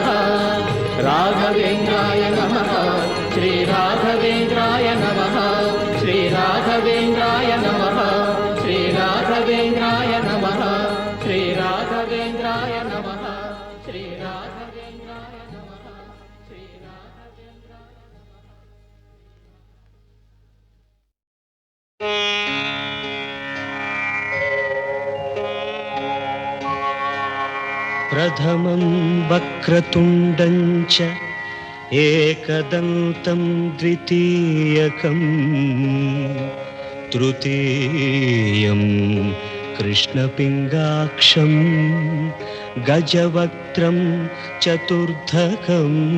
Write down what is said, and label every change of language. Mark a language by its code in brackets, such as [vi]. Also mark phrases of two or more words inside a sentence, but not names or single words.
[sa] ರಾಘವೇಂದ್ರಾಯ ನಮಃ ಶ್ರೀ ರಾಘವೇಂದ್ರಾಯ ನಮಃ. ಶ್ರೀ ರಾಘವೇಂದ್ರಾಯ ನಮಃ ಶ್ರೀ ರಾಘವೇಂದ್ರಾಯ ನಮಃ. ಶ್ರೀ ರಾಘವೇಂದ್ರಾಯ ನಮಃ ಶ್ರೀ ರಾಘವೇಂದ್ರಾಯ ನಮಃ. ಶ್ರೀ ರಾಘವೇಂದ್ರಾಯ ಪ್ರಥಮಂ ವಕ್ರತುಂಡಂ ಚ ಏಕದಂತಂ ದ್ವಿತೀಯಕಂ ತೃತೀಯಂ ಕೃಷ್ಣಪಿಂಗಾಕ್ಷಂ ಗಜವಕ್ತ್ರಂ ಚತುರ್ಧಕಂ